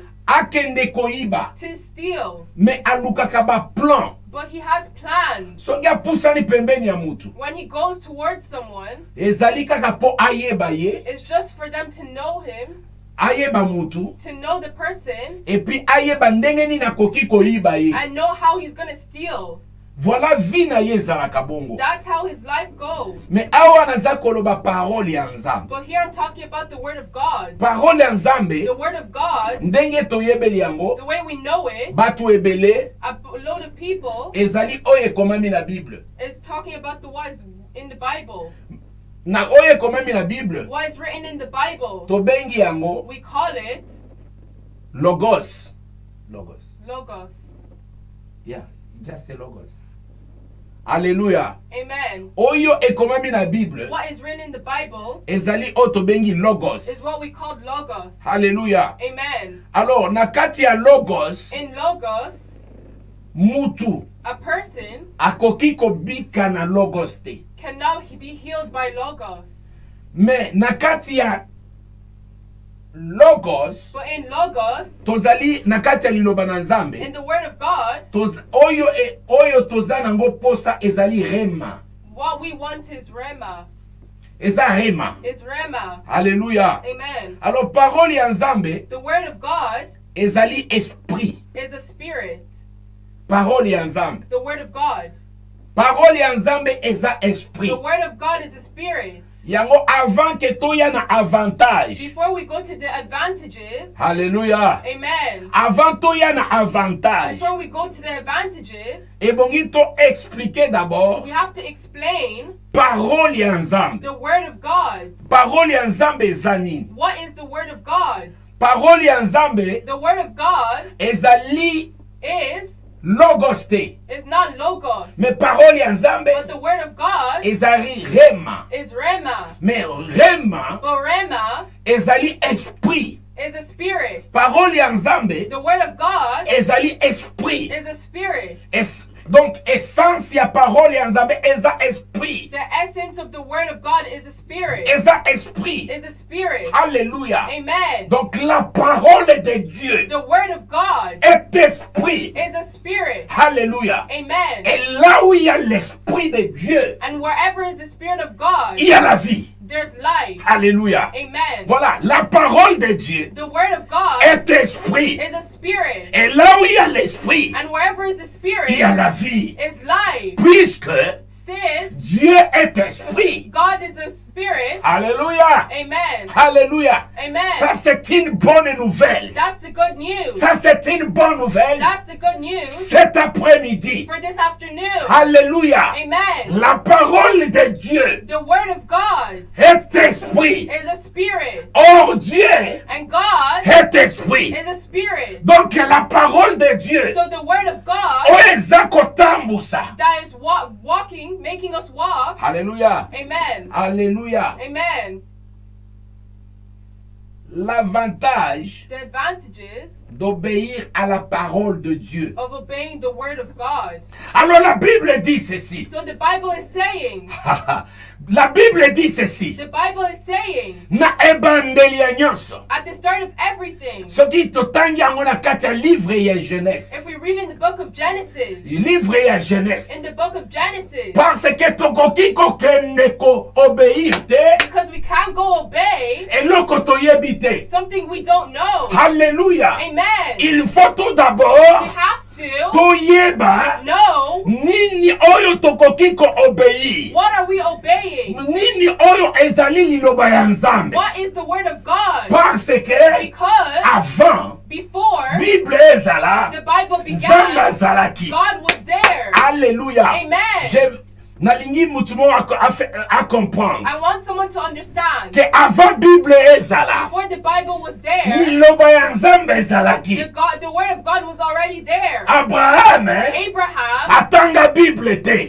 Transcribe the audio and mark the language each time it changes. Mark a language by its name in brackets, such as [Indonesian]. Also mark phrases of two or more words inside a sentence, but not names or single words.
[Lingala] akende koyiba, [English] to steal. [Lingala] me alukaka ba plan. [English] But he has plans. [Lingala] Soki apusani pembeni ya mutu [English] When he goes towards someone, [Lingala] ezali kaka po ayeba ye, [English] it's just for them to know him, [Lingala] ayeba mutu, [English] to know the person, [Lingala] epi ayeba ndenge nini akoki koyiba ye. [English] and know how he's going to steal. [French] Voilà vie [Lingala] na ye ezalaka bongo. [English] That's how his life goes. [Lingala] Me awa naza koloba parole ya nzambe. [English] But here I'm talking about the word of God. [Lingala] Parole ya nzambe [English] The word of God, [Lingala] ndenge toyebeli yango [English] the way we know it, [Lingala] bato ebele [English] a load of people [Lingala] ezali oyo ekomami na Bible. [English] is talking about the what is in the Bible. [Lingala] Na oyo ekomami na Bible [English] What is written in the Bible, [Lingala] tobengi yango [English] we call it [Lingala] logos. Logos. Logos. [English] Yeah, just say logos. Hallelujah. Amen. [Lingala] Oyo ekomami na Bible [English] What is written in the Bible [Lingala] ezali oyo tobengi [English] is [Lingala] logos. [English] what we call Logos. Hallelujah. Amen. [Lingala] Alors na kati ya logos [English] In Logos, [Lingala] mutu [English] A person [Lingala] akoki kobika na logos te. [English] cannot be healed by logos. [Lingala] Me na kati ya logos [English] But in logos, [Lingala] tozali na kati ya liloba na Nzambe [English] in the word of God, [Lingala] oyo toza nango posa ezali rema. [English] what we want is rema. [Lingala] Eza rema. [English] Is rema. [French] Alléluia. Amen. Alors parole [Lingala] ya Nzambe [English] The word of God [Lingala] ezali esprit. [English] is a spirit. [Lingala] Parole ya Nzambe. [English] The word of God. [Lingala] Parole ya Nzambe eza esprit. [English] The word of God is a spirit. [Lingala] Yango [French] avant ke [Lingala] toya na avantage. [English] Before we go to the advantages, [French] Alléluia. amen. [Lingala] Avant toya na avantage. [English] Before we go to the advantages, [Lingala] Ebongi to [French] expliquer d'abord [English] we have to explain [Lingala] parole ya Nzambe. [English] the word of God. [Lingala] Parole ya Nzambe eza nini? [English] What is the word of God? [Lingala] Parole ya Nzambe [English] The word of God [Lingala] ezali [English] is [Lingala] logos te. [English] not logos, [French] Mais parole [Lingala] ya Nzambe [English] but the word of God [Lingala] ezali rema. [English] is rema. [Lingala] Mais rema [English] But rema [Lingala] ezali esprit. [English] is a spirit. [Lingala] Parole ya Nzambe [English] The word of God [Lingala] ezali esprit. [English] is a spirit. [French] Donc essence [Lingala] ya parole ya Nzambe eza esprit. [English] The essence of the word of God is a spirit. [Lingala] Eza esprit. [English] Is a spirit. [French] Alléluia. Amen. Donc la parole de Dieu [English] The word of God [French] est esprit. [English] is a spirit. [French] Alléluia. Amen. Et là où il y a l'esprit de Dieu, [English] And wherever is the spirit of God, [French] il y a la vie. [English] there's life. [French] Alléluia. Amen. Voilà, la parole de Dieu [English] The word of God [French] est esprit. [English] is a spirit. [French] Et là où il y a l'esprit, [English] And wherever is the spirit, [French] il y a la vie. [English] is life. [French] Puisque [English] Since [French] Dieu est esprit. [English] God is a spirit, [French] Alléluia. amen. Alléluia. Amen. Ça, c'est une bonne nouvelle. [English] That's the good news. [French] Ça, c'est une bonne nouvelle. [English] That's the good news [French] Cet après-midi. [English] for this afternoon. [French] Alléluia. Amen. La parole de Dieu [English] The word of God [French] est esprit. [English] is a spirit. [French] Or Dieu [English] And God [French] est esprit. [English] is a spirit. [French] Donc la parole de Dieu [English] So the word of God [Lingala] oyo eza kotambusa. [English] that is walking, making us walk. [French] Alléluia. Amen. Alléluia. Amen. L'avantage [English] The advantages [French] d'obéir à la parole de Dieu. [English] of obeying the word of God. [French] Alors la Bible dit ceci. [English] So the Bible is saying, [French] La Bible dit ceci. [English] the Bible is saying, [Lingala] Na ebandeli ya nyonso. [English] at the start of everything, [Lingala] Soki totangi yango na kati ya livre ya [English] if [Lingala] Genèse. [English] we read in the book of Genesis, [Lingala] Livre ya [English] in [Lingala] Genèse. [English] the book of Genesis, [French] Parce que [Lingala] tokoki kokende ko obéir te. [English] because we can't go obey [Lingala] Eloko toyebi te. [English] something we don't know. [French] Alléluia. Amen. Il faut tout [English] We [French] d'abord [English] have to [Lingala] toyeba [English] know [Lingala] nini oyo tokoki ko obéir. [English] what are we obeying? [Lingala] Nini oyo ezali liloba ya Nzambe. [English] What is the word of God? [French] Parce que [English] Because [French] avant [English] before [Lingala] Bible ezala [English] the Bible [Lingala] Nzambe [English] began, [Lingala] azalaki. [English] God was there. [French] Alléluia. Amen. [Lingala] Nalingi mutu mo a comprendre [English] I want someone to understand. [French] que avant [Lingala] Bible ezala [English] Before the Bible was there, [Lingala] liloba ya Nzambe ezalaki. [English] the word of God was already there. [Lingala] Abraham [English] Abraham [Lingala] atanga Bible te.